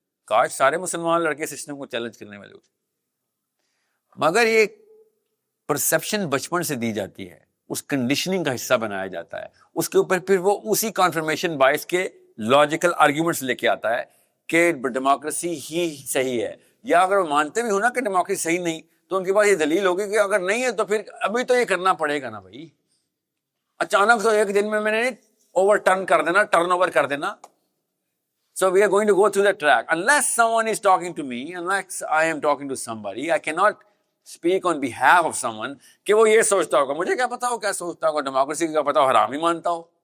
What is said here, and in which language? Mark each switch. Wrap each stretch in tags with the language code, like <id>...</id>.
<ur>کاش سارے مسلمان لڑکے سسٹم کو چیلنج کرنے والے ہوتے, مگر یہ پرسپشن بچپن سے دی جاتی ہے, اس کنڈیشننگ کا حصہ بنایا جاتا ہے, اس کے اوپر پھر وہ اسی کانفرمیشن بائس کے لاجیکل آرگیومنٹس لے کے آتا ہے کہ ڈیموکریسی ہی صحیح ہے. یا اگر وہ مانتے بھی ہوں نا کہ ڈیموکریسی صحیح نہیں, تو ان کے پاس یہ دلیل ہوگی کہ اگر نہیں ہے تو پھر ابھی تو یہ کرنا پڑے گا نا بھائی. اچانک تو ایک دن میں نے اوور ٹرن کر دینا, ٹرن اوور کر دینا.</ur> <en>So we are going to go through the track. Unless someone is talking to me, unless I am talking to somebody, I cannot speak on behalf of someone</en> <ur>کہ وہ یہ سوچتا ہوگا. مجھے کیا پتا ہو کیا سوچتا ہوگا, ڈیموکریسی کا پتا ہو حرام ہی مانتا ہو.</ur>